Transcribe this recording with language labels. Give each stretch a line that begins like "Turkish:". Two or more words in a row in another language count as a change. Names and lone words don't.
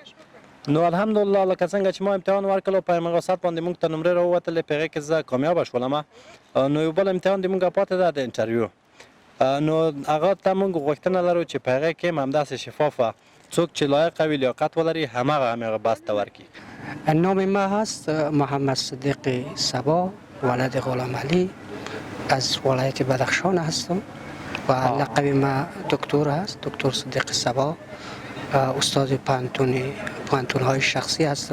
Pashto: نو الحمدلله لکه څنګه چې ما امتحان ورکړو په همغه ساعت باندې موږ ته نمرې راووتلې، په هغې کې زه کامیابه شولم. نو یو بل امتحان د موږ پاتې ده د انټرویو، نو هغه ته موږ غوښتنه لرو چې په هغې کې هم همداسې شفافه څوک چې لایق وي لیاقت ولري همغه بست ته ورکړي.
Persian: نام ما هست محمد صدیق صبا، ولد غلام علی، از ولایت بدخشان هستم و لقب ما دکتر است، دکتر صدیق صبا، استاد پانتون های شخصی هستم.